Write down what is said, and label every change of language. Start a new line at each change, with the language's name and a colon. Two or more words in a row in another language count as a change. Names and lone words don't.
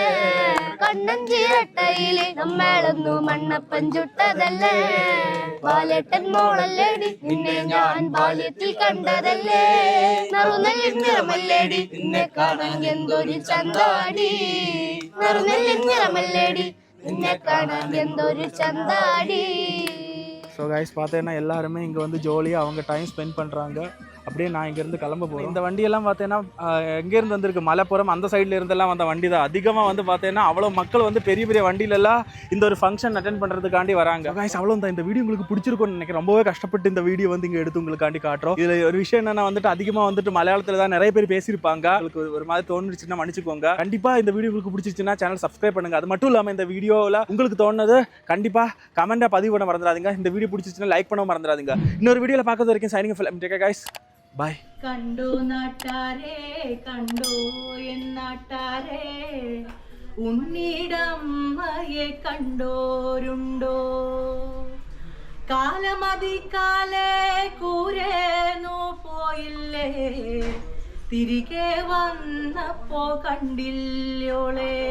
Malayalam: കണ്ണൻ ചീരട്ടയില് നമ്മളൊന്നു മണ്ണപ്പൻ ചുട്ടതല്ലേ. ബാലേട്ടൻ മോളല്ലേടി, നിന്നെ ഞാൻ ബാല്യത്തിൽ കണ്ടതല്ലേ. നറുനെല്ലിൻ നിറമല്ലേടി, നിന്നെ കാണാൻ എന്തൊരു ചന്താടി. നറുനെല്ലിൻ നിറമല്ലേടി, നിന്നെ കാണാൻ എന്തൊരു ചന്താടി.
English: so guys
Tamil: பார்த்தேன்னா எல்லாருமே இங்கே வந்து ஜாலியாக அவங்க
English: time spend
Tamil: பண்ணுறாங்க. அப்படியே நான் இங்கேருந்து கிளம்ப போகிறேன். இந்த வண்டியெல்லாம் பார்த்தேன்னா எங்கேருந்து வந்திருக்கு, மலைப்புறம் அந்த சைடில் இருந்தெல்லாம் வந்த வண்டி தான். அதிகமாக வந்து பார்த்தேன்னா அவ்வளோ மக்கள் வந்து பெரிய பெரிய வண்டியிலெல்லாம் இந்த ஒரு
English: function attend
Tamil: பண்ணுறதுக்காண்டி வராங்க. கைஸ் அவ்வளோ தான். இந்த வீடியோ உங்களுக்கு பிடிச்சிருக்கும்னு நினைக்கிறேன். ரொம்பவே கஷ்டப்பட்டு இந்த வீடியோ வந்து இங்கே எடுத்து உங்களுக்காண்டி காட்டுறோம். இதில் ஒரு விஷயம் என்னென்னா வந்துட்டு அதிகமாக வந்துட்டு மலையாளத்தில் தான் நிறைய பேர் பேசியிருப்பாங்க. உங்களுக்கு ஒரு மாதிரி தோணுச்சுன்னா மன்னிச்சுக்கோங்க. கண்டிப்பாக இந்த வீடியோ உங்களுக்கு பிடிச்சிருச்சுன்னா
English: channel subscribe
Tamil: பண்ணுங்கள். அது மட்டும் இல்லாமல் இந்த வீடியோவில் உங்களுக்கு தோணுது கண்டிப்பாக கமெண்ட்டாக பதிவு பண்ண மறந்துடாதீங்க. இந்த வீடியோ பிடிச்சிருச்சுன்னா லைக் பண்ண மறந்துடாதீங்க. இன்னொரு வீடியோவில் பார்க்கறது வரைக்கும்
English: signing off. take care guys.
Tamil: ബൈ.
Malayalam: കണ്ടോ നാട്ടാരേ, കണ്ടോ എൻ നാട്ടാരേ, ഉണ്ണിടമ്മയെ കണ്ടോരുണ്ടോ? കാലമതിക്കാലേ കൂരേന്നു പോയില്ലേ, തിരികെ വന്നപ്പോ കണ്ടില്ലോളെ.